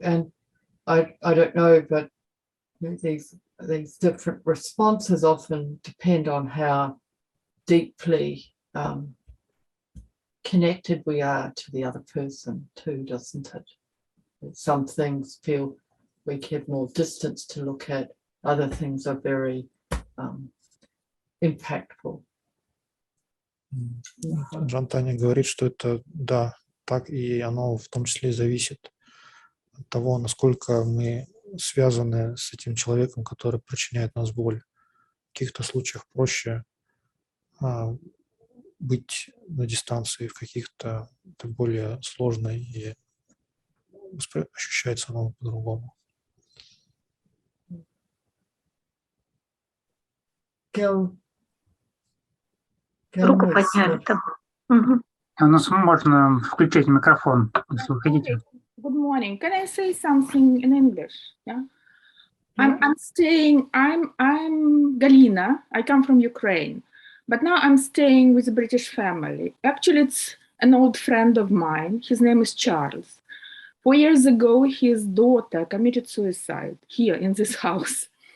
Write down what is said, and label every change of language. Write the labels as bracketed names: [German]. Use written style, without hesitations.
[English] And I don't know, but these different responses often depend on how deeply connected we are to the other person too, doesn't it? Some things feel we keep more distance to look at. Other things are very impactful. [Russian] Аджан Таня говорит, что это, да, так, и оно в том числе зависит от того, насколько мы связаны с этим человеком, который причиняет нас боль. В каких-то случаях проще быть на дистанции, в каких-то это более сложно, и ощущается оно по-другому. Руку подняли там. Угу. У нас можно включить микрофон, если вы хотите. [English] Good morning. Can I say something in English? Yeah. I'm Galina. I come from Ukraine, but now I'm staying with a British family. Actually, it's an old friend of mine. His name is Charles. 4 years ago, his daughter committed suicide here in this house.